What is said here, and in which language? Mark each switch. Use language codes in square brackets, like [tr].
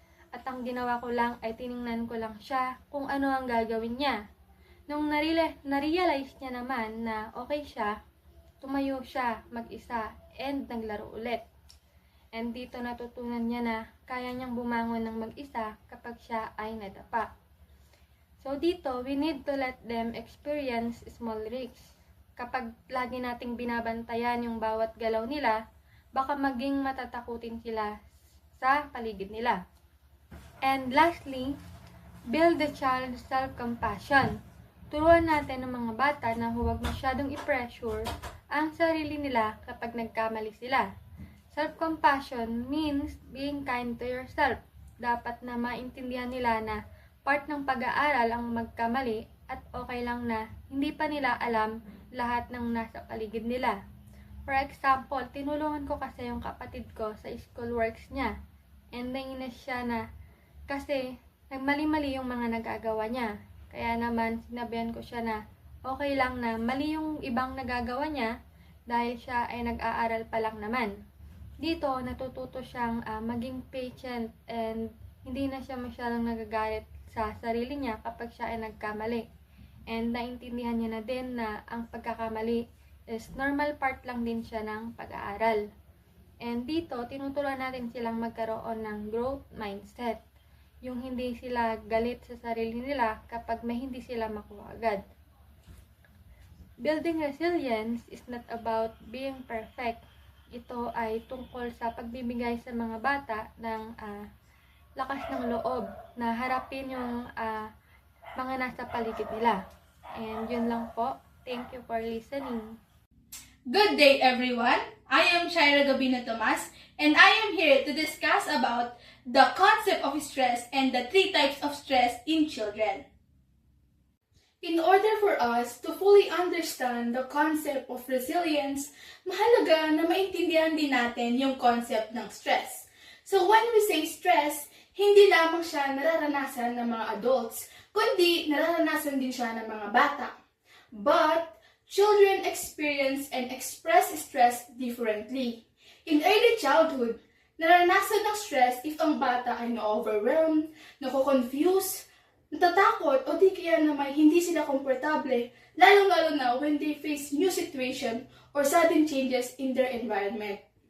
[tl] At ang ginawa ko lang ay tiningnan ko lang siya kung ano ang gagawin niya. Nung na-realize niya naman na okay siya, tumayo siya mag-isa and naglaro ulit. And dito natutunan niya na kaya niyang bumangon ng mag-isa kapag siya ay nadapa. [en] So dito, we need to let them experience small risks. [tl] Kapag lagi nating binabantayan yung bawat galaw nila, baka maging matatakutin sila sa paligid nila. [en] And lastly, build the child's self-compassion. [tl] Turuan natin ng mga bata na huwag masyadong i-pressure ang sarili nila kapag nagkamali sila. [en] Self-compassion means being kind to yourself. [tl] Dapat na maintindihan nila na part ng pag-aaral ang magkamali at okay lang na hindi pa nila alam lahat ng nasa paligid nila. [en] For example, [tl] tinulungan ko kasi yung kapatid ko sa schoolworks niya. And nainis siya na kasi nagmali-mali yung mga nagagawa niya. Kaya naman sinabihan ko siya na okay lang na mali yung ibang nagagawa niya dahil siya ay nag-aaral pa lang naman. Dito, natututo siyang maging patient and hindi na siya masyadong nagagalit sa sarili niya kapag siya ay nagkamali. And naintindihan niya na din na ang pagkakamali [en] is normal part [tl] lang din siya ng pag-aaral. And dito, tinuturuan natin silang magkaroon ng growth mindset. Yung hindi sila galit sa sarili nila kapag may hindi sila makuha agad. [en] Building resilience is not about being perfect. [tl] Ito ay tungkol sa pagbibigay sa mga bata ng lakas ng loob na harapin yung mga nasa paligid nila. [en] And [tl] yun lang po. [en] Thank you for listening. Good day, everyone. I am Shaira Gabino Tomas, and I am here to discuss about the concept of stress and the 3 types of stress in children. In order for us to fully understand the concept of resilience, [tl] mahalaga na maintindihan din natin yung concept ng stress. [en] So when we say stress, [tl] hindi lamang siya nararanasan ng mga adults, kundi nararanasan din siya ng mga bata. [en] But children experience and express stress differently. In early childhood, [tl] naranasan ng stress if ang bata ay na-overwhelmed, nako-confuse, natatakot o di kaya na may hindi sila komportable, lalong-lalo na [en] when they face new situation or sudden changes in their environment.